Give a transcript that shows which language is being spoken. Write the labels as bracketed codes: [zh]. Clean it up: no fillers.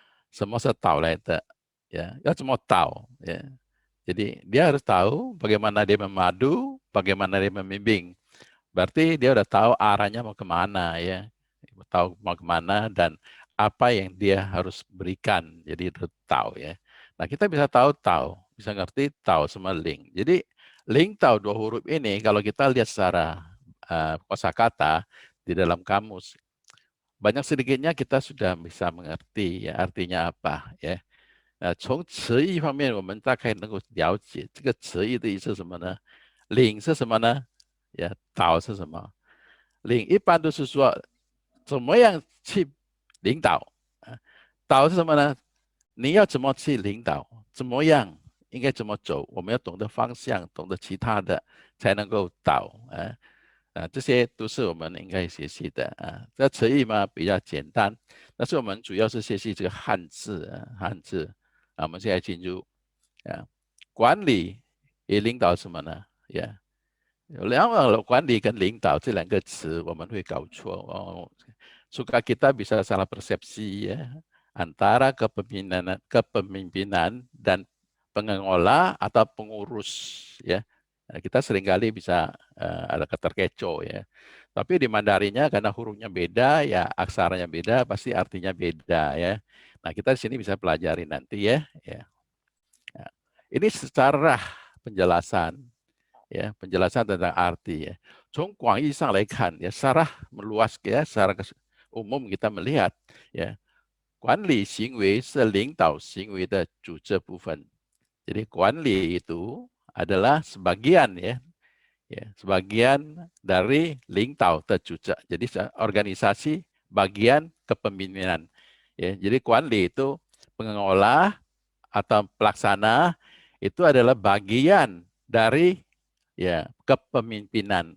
[zh] 他要如果说要导来讲，他要知道什么是导来的，ya，要怎么导，ya. [id] Jadi dia harus tahu bagaimana dia memadu, bagaimana dia membimbing. Berarti dia udah tahu arahnya mau kemana, ya, tahu mau kemana dan apa yang dia harus berikan. Jadi itu tahu, ya. Nah kita bisa tahu, bisa ngerti tahu sama link. Jadi link tahu dua huruf ini kalau kita lihat secara kosakata di dalam kamus, banyak sedikitnya kita sudah bisa mengerti, ya, artinya apa, ya. [zh] 从词义方面，我们大概能够了解这个词义的意思是什么呢？领是什么呢？呀，导是什么？领一般都是说怎么样去领导啊，导是什么呢？你要怎么去领导？怎么样应该怎么走？我们要懂得方向，懂得其他的，才能够导这些都是我们应该学习的啊。这词义嘛比较简单，但是我们主要是学习这个汉字汉字我们现在进入管理与领导什么呢？两个管理跟领导这两个词我们会搞错 [id] suka kita bisa salah persepsi, ya, antara kepemimpinan dan pengelola atau pengurus, ya. Kita seringkali bisa ada keterkecoh, ya. Tapi di Mandarinnya karena hurufnya beda, ya, aksaranya beda, pasti artinya beda, ya. Nah, kita di sini bisa pelajari nanti, ya. Ya. Ini secara penjelasan, ya, penjelasan tentang arti, ya. [zh] 从广义上来看, ya, [id] secara meluas, ya, secara umum kita melihat, [zh] ya, 管理行为是领导行为的组织部分. [id] Jadi 管理 itu adalah sebagian, sebagian dari [zh] 领导的组织. [id] Jadi organisasi bagian kepemimpinan. Ya, jadi 管理 itu pengelola atau pelaksana itu adalah bagian dari, ya, kepemimpinan.